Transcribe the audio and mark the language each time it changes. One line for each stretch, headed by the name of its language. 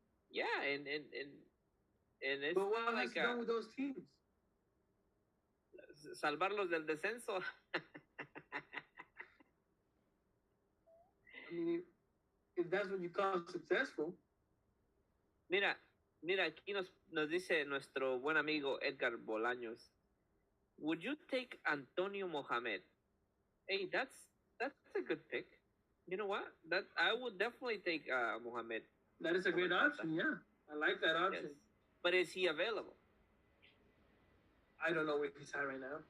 English: yeah, and it's But what not has like he done with those teams?
Spanish: salvarlos del descenso.
English: I mean, if that's what you call successful.
Spanish: Mira, aquí nos dice nuestro buen amigo Edgar Bolaños.
English: Would you take Antonio Mohamed? Hey, that's a good pick. You know what? That I would definitely take Mohamed. That is a great option, yeah. I like that option. Yes. But is he available? I don't know where he's at right now.